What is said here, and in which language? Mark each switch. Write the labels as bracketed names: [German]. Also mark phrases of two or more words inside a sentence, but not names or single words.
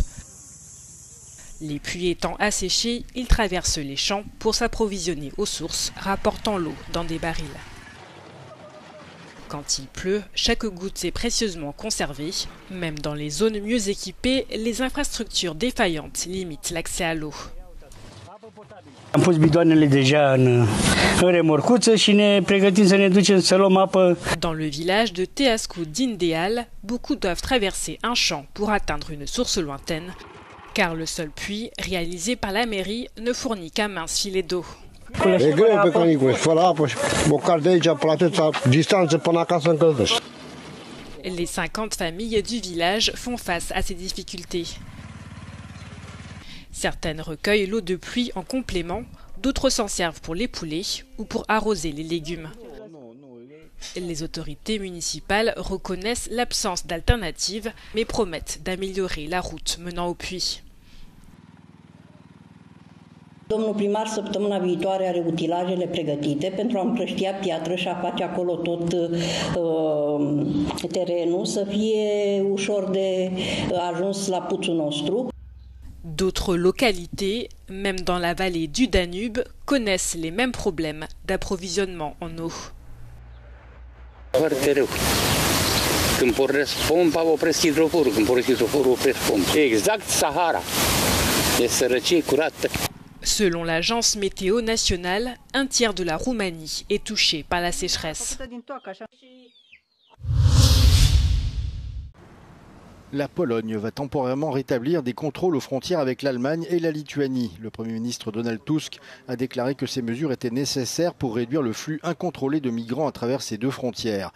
[French] Les puits étant asséchés, ils traversent les champs pour s'approvisionner aux sources, rapportant l'eau dans des barils. Quand il pleut, chaque goutte est précieusement conservée. Même dans les zones mieux équipées, les infrastructures défaillantes limitent l'accès à l'eau. [Romanian] Am pus bidoanele deja în remorcuță și ne pregătim să ne ducem să luăm apă. [French] Dans le village de Teascu d'Indeal, beaucoup doivent traverser un champ pour atteindre une source lointaine, car le seul puits, réalisé par la mairie, ne fournit qu'un mince filet d'eau. [Romanian] E greu pe canicule, fără apă și bocal de aici, pe atâta distanță până acasă încălzești. [French] Les 50 familles du village font face à ces difficultés. Certaines recueillent l'eau de pluie en complément, d'autres s'en servent pour les poulets ou pour arroser les légumes. Les autorités municipales reconnaissent l'absence d'alternative, mais promettent d'améliorer la route menant au puits. [Romanian] Domnul primar săptămâna viitoare are utilajele pregătite pentru a împrăștia piatră și a face acolo tot terenul să fie ușor de ajuns la puțul nostru. [French] D'autres localités, même dans la vallée du Danube, connaissent les mêmes problèmes d'approvisionnement en eau. [Romanian] Foarte rău. Când pornesc pompa, opresc hidroforul. Când pornesc hidroforul, opresc pompa. Exact Sahara. E sărăcie curată. [French] Selon l'agence météo nationale, un tiers de la Roumanie est touché par la sécheresse. La Pologne va temporairement rétablir des contrôles aux frontières avec l'Allemagne et la Lituanie. Le Premier ministre Donald Tusk a déclaré que ces mesures étaient nécessaires pour réduire le flux incontrôlé de migrants à travers ces deux frontières.